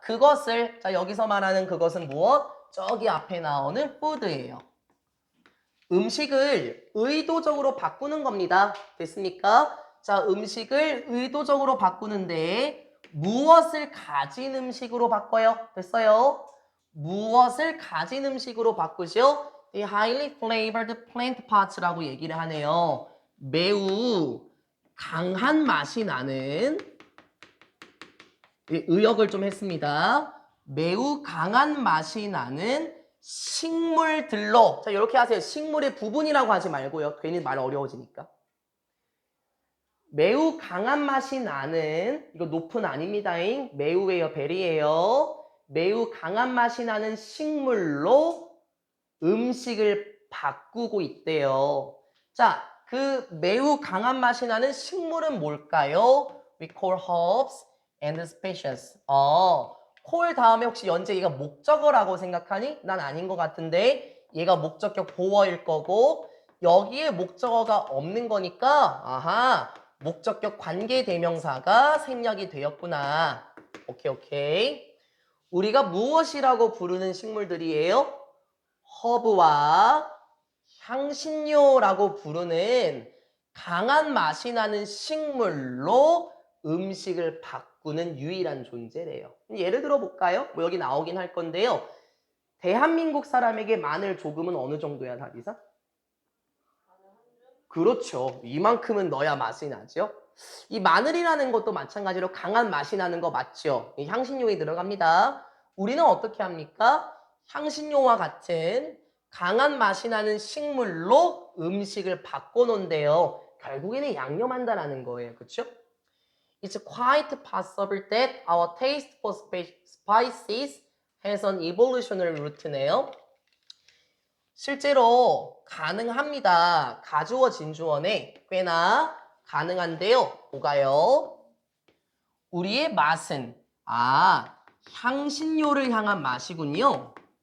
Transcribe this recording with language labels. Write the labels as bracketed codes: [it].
[ko] 그것을 자 여기서 말하는 그것은 무엇? 저기 앞에 나오는 food예요. 음식을 의도적으로 바꾸는 겁니다. 됐습니까? 자, 음식을 의도적으로 바꾸는데 무엇을 가진 음식으로 바꿔요? 됐어요? 무엇을 가진 음식으로 바꾸죠? [en] The highly flavored plant parts라고 [ko] 얘기를 하네요. 매우 강한 맛이 나는 의역을 좀 했습니다. 매우 강한 맛이 나는 식물들로 자 이렇게 하세요. 식물의 부분이라고 하지 말고요. 괜히 말 어려워지니까. 매우 강한 맛이 나는 이거 높은 아닙니다잉. 매우예요. 베리예요. 매우 강한 맛이 나는 식물로 음식을 바꾸고 있대요. 자, 그 매우 강한 맛이 나는 식물은 뭘까요? [en] We call herbs and species. [ko] 콜 다음에 혹시 연재 얘가 목적어라고 생각하니? 난 아닌 것 같은데 얘가 목적격 보어일 거고 여기에 목적어가 없는 거니까 아하 목적격 관계대명사가 생략이 되었구나. 오케이. 우리가 무엇이라고 부르는 식물들이에요? 허브와 향신료라고 부르는 강한 맛이 나는 식물로 음식을 바꾸는 유일한 존재래요. 예를 들어 볼까요? 뭐 여기 나오긴 할 건데요. 대한민국 사람에게 마늘 조금은 어느 정도야, 다리사? 그렇죠. 이만큼은 넣어야 맛이 나죠. 이 마늘이라는 것도 마찬가지로 강한 맛이 나는 거 맞죠? 향신료에 들어갑니다. 우리는 어떻게 합니까? 향신료와 같은 강한 맛이 나는 식물로 음식을 바꿔놓은데요. 결국에는 양념한다라는 거예요. 그렇죠? [en] It's quite possible that our taste for spices has an evolutionary root네요. [ko] 실제로 가능합니다. 가주어 진주어네 꽤나 가능한데요. 뭐가요? 우리의 맛은 향신료를 향한 맛이군요.